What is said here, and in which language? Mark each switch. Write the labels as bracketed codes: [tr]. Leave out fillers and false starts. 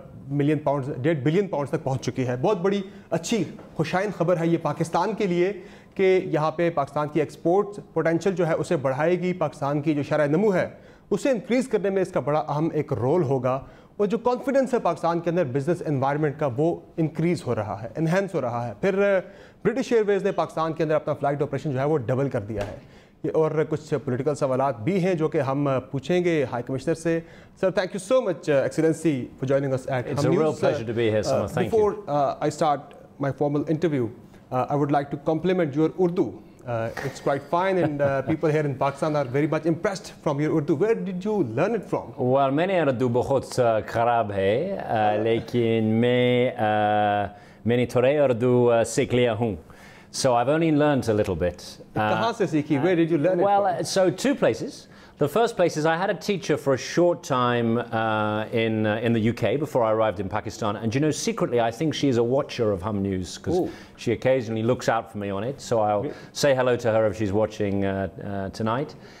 [ur] Billion pounds تک پہنچ چکی ہے۔ بہت بڑی اچھی خوشائن خبر ہے یہ پاکستان کے لیے کہ یہاں پہ پاکستان کی ایکسپورٹ پوٹینشیل جو ہے اسے بڑھائے گی۔ پاکستان کی جو شرح نمو ہے اسے انکریز کرنے میں اس کا بڑا اہم ایک رول ہوگا، اور جو کانفیڈنس ہے پاکستان کے اندر بزنس انوائرمنٹ کا، وہ انکریز ہو رہا ہے، انہینس ہو رہا ہے۔ پھر برٹش ایئر ویز نے پاکستان کے اندر اپنا فلائٹ آپریشن جو ہے وہ ڈبل کر دیا ہے، اور کچھ پولیٹیکل سوالات بھی ہیں جو کہ ہم پوچھیں گے ہائی کمشنر سے۔ سر، [en] Thank you so much excellency for joining us at It's a real pleasure to be here, Samar. Thank you. Before I start my formal interview, I would like to compliment your Urdu. It's quite fine, and people here in Pakistan are very much impressed from your Urdu. Where did you learn it from? [ur] Well, میں نے اردو بہت خراب ہے، لیکن میں نے تھوڑے اردو سیکھ لیا ہوں. [en] So I've only learned a little bit. [ur] کہاں سے سیکھی؟ [en] Where did you learn it from? Well, so 2 places. The first place is I had a teacher for a short time in the UK before I arrived in Pakistan, and you know, secretly I think she is a watcher of Hum News because she occasionally looks out for me on it, so I'll say hello to her if she's watching tonight.